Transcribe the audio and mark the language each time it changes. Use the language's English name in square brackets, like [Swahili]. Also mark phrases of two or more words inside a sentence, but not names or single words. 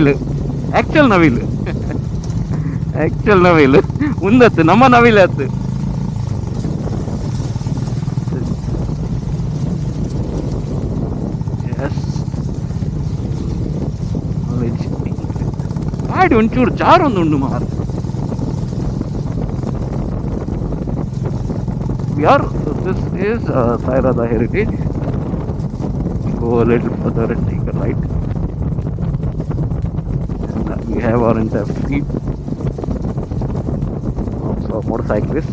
[Tulu] ನವಿಲು ಮುಂದತ್ತು ನಮ್ಮ ನವಿಲೆ ಅತ್ತು ಗಾಡಿ ಒಂಚೂರು ಜಾರೊಂದು ಉಂಡು ಮಾರು [English] this is Sairada Heritage. Go a little further and take a right. And we have our entire fleet of motorcyclists.